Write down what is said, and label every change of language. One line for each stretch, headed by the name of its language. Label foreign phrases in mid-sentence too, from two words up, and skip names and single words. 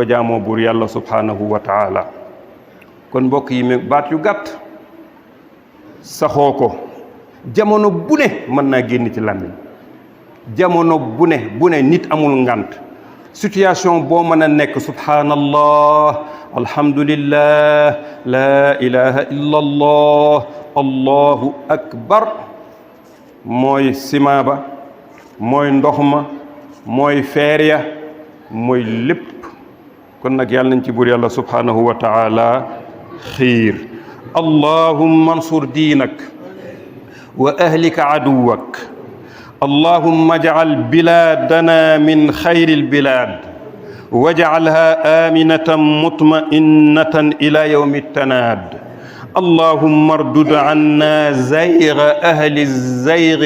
Wolof: jaamoo buur yàlla
Arabic: سبحانه وتعالى
Wolof: kon mbokk yi baat yu gàtt saxoo ko jamono bu ne mën naa génn ci làmmiñ jamono bu ne nit amul ngant situation boo mën a nekk
Arabic: سبحان الله الحمد لله
Wolof: la
Arabic: إله إلا الله الله أكبر
Wolof: mooy ciment ba mooy ndox ma mooy feer ya mooy lépp kon nag yàlla nañ ci buur yàlla
Arabic: سبحانه وتعالى
Wolof: xiir
Arabic: اللهم انصر دينك وأهلك عدوك اللهم اجعل بلادنا من خير البلاد واجعلها آمنة مطمئنة إلى يوم التناد اللهم اردد عنا زيغ أهل الزيغ